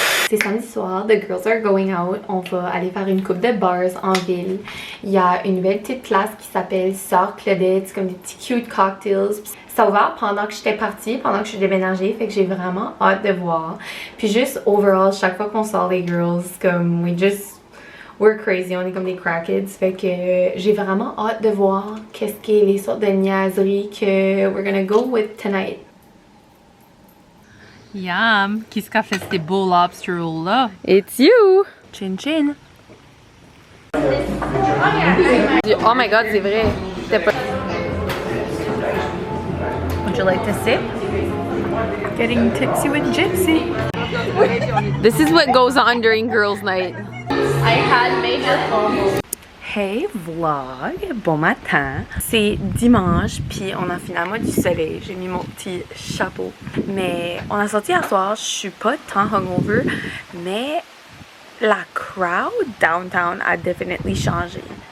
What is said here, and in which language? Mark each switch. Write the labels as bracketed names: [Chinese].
[French] C'est samedi soir, [English] the girls are going out. [French] On va aller faire une coupe de bars en ville. Il y a une belle petite place qui s'appelle Sœur Claudette. C'est comme des petits cute cocktails. Ça a ouvert pendant que j'étais partie, pendant que je suis déménagée. Fait que j'ai vraiment hâte de voir. Puis juste overall, chaque fois qu'on sort les girls, comme [English] we're crazy, [French] on est comme des crackheads. Fait que j'ai vraiment hâte de voir qu'est-ce qui est les sortes de niaiseries que [English] we're gonna go with tonight. Yum! [French] Qui a fait ces beaux lobster rolls là? [English] It's you! Chin chin! Oh my god, [French] c'est vrai! Pas... [English] Would you like to sip? Getting tipsy with Gypsy. This is what goes on during girls' night. I had major combos. [French] Hey vlog, bon matin. C'est dimanche, puis on a finalement du soleil. J'ai mis mon petit chapeau. Mais on a sorti hier soir, je suis pas tant hungover, mais la crowd downtown a definitely changé.